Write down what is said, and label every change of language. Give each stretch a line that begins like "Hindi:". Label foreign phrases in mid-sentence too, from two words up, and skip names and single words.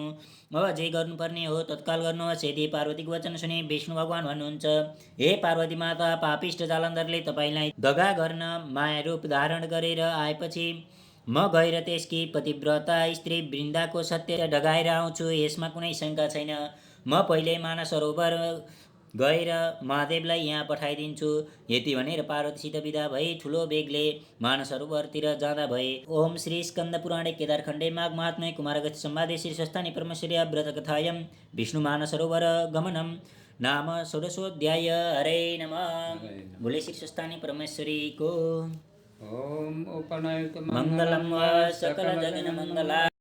Nepali: अब जे गर्नुपर्ने हो तत्काल गर्नुहोस्। यदि पार्वतीको वचन सुनि विष्णु भगवान भन्नुहुन्छ, हे पार्वती माता, पापिष्ट जालन्धरले तपाईँलाई दगा गर्न माया रूप धारण गरेर आएपछि म गएर त्यसकी पतिव्रता स्त्री वृन्दाको सत्य ढगाएर आउँछु, यसमा कुनै शङ्का छैन। म पहिले मानसरोवर गएर महादेवलाई यहाँ पठाइदिन्छु। यति भनेर पार्वतीसित विदा भई ठुलो बेगले मानसरोवरतिर जाँदा भए।
Sanskrit: ओम श्री स्कन्द पुराणे केदारखण्डे माघ महात्म्ये कुमारगस्ती संवादे श्री स्वस्थानी परमेश्वर्या व्रतकथायां विष्णु मानसरोवर गमनम नाम षोडशोऽध्याय। हरे नमः।
Nepali: बोले श्री स्वस्थानी परमेश्वरी को।
Sanskrit: ओम उपनयतु मंगलम व सकल जगन मंगला।